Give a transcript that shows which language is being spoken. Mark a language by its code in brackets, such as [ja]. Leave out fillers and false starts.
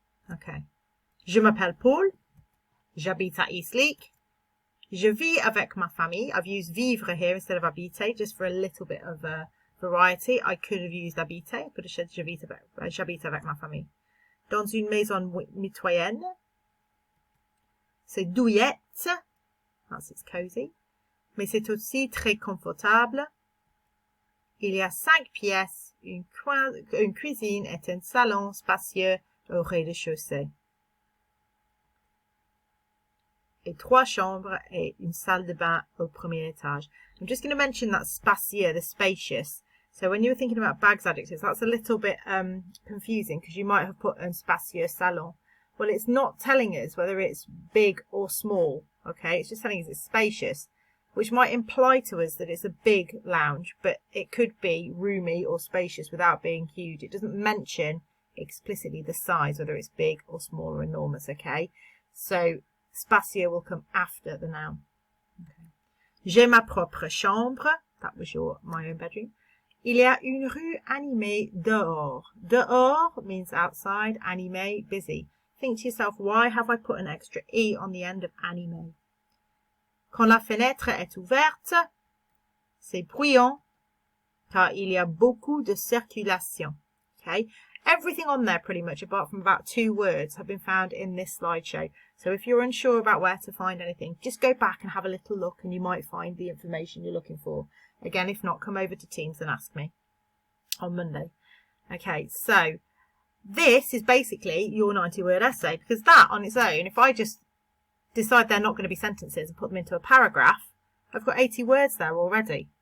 [fr] Okay. Je m'appelle Paul. J'habite à Eastleigh. Je vis avec ma famille. [en] I've used vivre here instead of habiter, just for a little bit of variety. I could have used habiter, but I said [fr] j'habite avec ma famille. Dans une maison mitoyenne. C'est douillette. [en] That's it's cosy. [fr] Mais c'est aussi très confortable. Il y a 5 pièces, une cuisine et un salon spacieux au rez-de-chaussée. Et 3 chambres et une salle de bain au premier étage. [en] I'm just going to mention that spacieux, the spacious. So when you were thinking about bags adjectives, that's a little bit confusing because you might have put [fr] un spacieux salon. [en] Well, it's not telling us whether it's big or small, okay? It's just telling us it's spacious, which might imply to us that it's a big lounge, but it could be roomy or spacious without being huge. It doesn't mention explicitly the size, whether it's big or small or enormous, okay? So spacieux will come after the noun. Okay. [fr] J'ai ma propre chambre. [en] That was my own bedroom. [fr] Il y a une rue animée dehors. [en] Dehors means outside, animé, busy. Think to yourself, why have I put an extra E on the end of animé? [fr] Quand la fenêtre est ouverte, c'est bruyant, car il y a beaucoup de circulation. [en] Okay? Everything on there pretty much, apart from about 2 words, have been found in this slideshow. So if you're unsure about where to find anything, just go back and have a little look and you might find the information you're looking for. Again, if not, come over to Teams and ask me on Monday. Okay, so this is basically your 90-word essay, because that on its own, if I just decide they're not going to be sentences and put them into a paragraph, I've got 80 words there already.